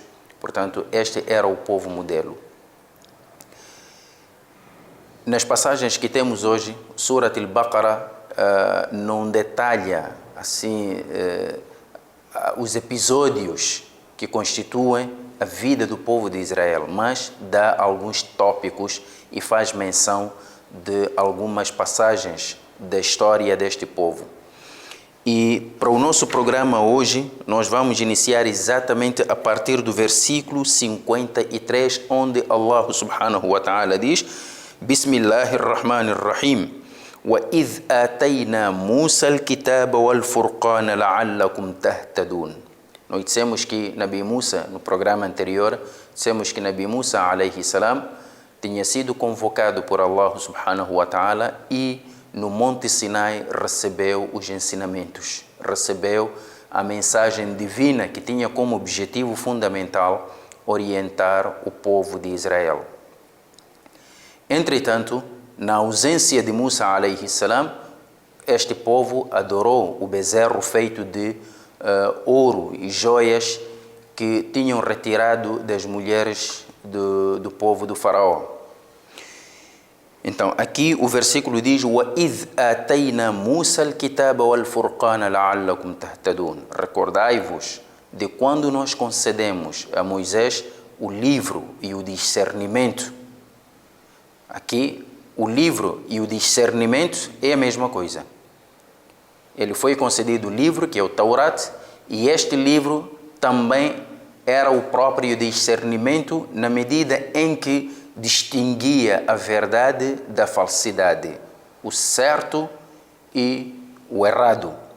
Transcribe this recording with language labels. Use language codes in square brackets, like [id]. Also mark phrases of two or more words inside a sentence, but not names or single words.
[pt] Portanto, este era o povo modelo. Nas passagens que temos hoje, Surat Al-Baqarah não detalha assim os episódios que constituem a vida do povo de Israel, mas dá alguns tópicos e faz menção de algumas passagens da história deste povo. E para o nosso programa hoje, nós vamos iniciar exatamente a partir do versículo 53, onde Allah [ar] سبحانه وتعالى [pt] diz: Bismillahirrahmanirrahim. [ar] وَإِذْ آتَيْنَا مُوسَى الْكِتَابَ وَالْفُرْقَانَ لَعَلَّكُمْ تَهْتَدُونَ. [pt] Nós dissemos que Nabi Musa, no programa anterior, dissemos que Nabi Musa [ar] عليه السلام [pt] tinha sido convocado por Allah [ar] سبحانه وتعالى [pt] e no Monte Sinai recebeu os ensinamentos, recebeu a mensagem divina que tinha como objetivo fundamental orientar o povo de Israel. Entretanto, na ausência de Musa [ar] عليه السلام, [pt] este povo adorou o bezerro feito de ouro e joias que tinham retirado das mulheres do povo do faraó. Então, aqui o versículo diz: [ar] وَإِذْ آتَيْنَا مُوسَى الْكِتَابَ وَالْفُرْقَانَ لَعَلَّكُمْ تَهْتَدُونَ. [pt] Recordai-vos de quando nós concedemos a Moisés o livro e o discernimento. Aqui, o livro e o discernimento é a mesma coisa. Ele foi concedido o livro, que é o Taurat, e este livro também era o próprio discernimento na medida em que distinguia a verdade da falsidade, o certo e o errado.